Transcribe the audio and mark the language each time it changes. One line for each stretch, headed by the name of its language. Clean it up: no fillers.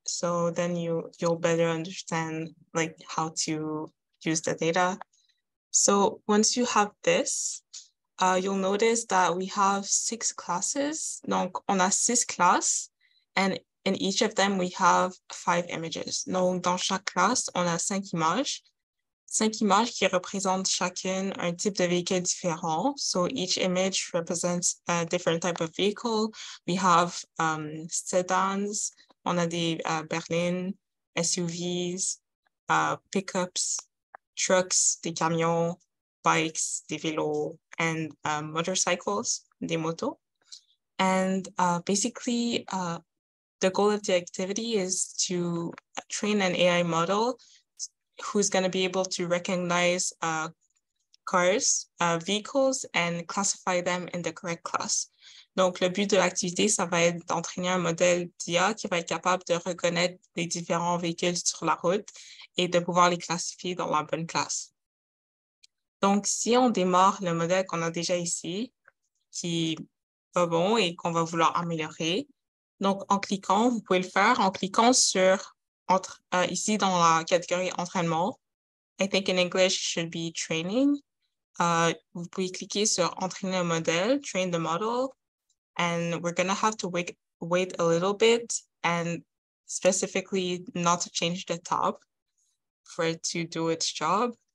English: So then you'll better understand like how to use the data. So once you have this, you'll notice that we have 6 classes.
French: Donc, on a 6 classes,
English: and in each of them, we have 5 images.
French: Donc, dans chaque classe, on a 5 images. 5 images qui représentent chacune un type de véhicule différent.
English: So each image represents a different type of vehicle. We have sedans,
French: on a des berlines,
English: SUVs, pickups, trucks,
French: des camions, bikes, des vélos,
English: and motorcycles,
French: des motos.
English: And basically, the goal of the activity is to train an AI model who's going to be able to recognize cars, vehicles, and classify them in the correct class.
French: Donc, le but de l'activité, ça va être d'entraîner un modèle d'IA qui va être capable de reconnaître les différents véhicules sur la route et de pouvoir les classifier dans la bonne classe. Donc, si on démarre le modèle qu'on a déjà ici, qui va bon et qu'on va vouloir améliorer, donc en cliquant, vous pouvez le faire en cliquant sur ici dans la catégorie entraînement.
English: I think in English it should be training.
French: Vous pouvez cliquer sur entraîner un modèle,
English: train the model, and we're going to have to wait a little bit and specifically not to change the tab for it to do its job.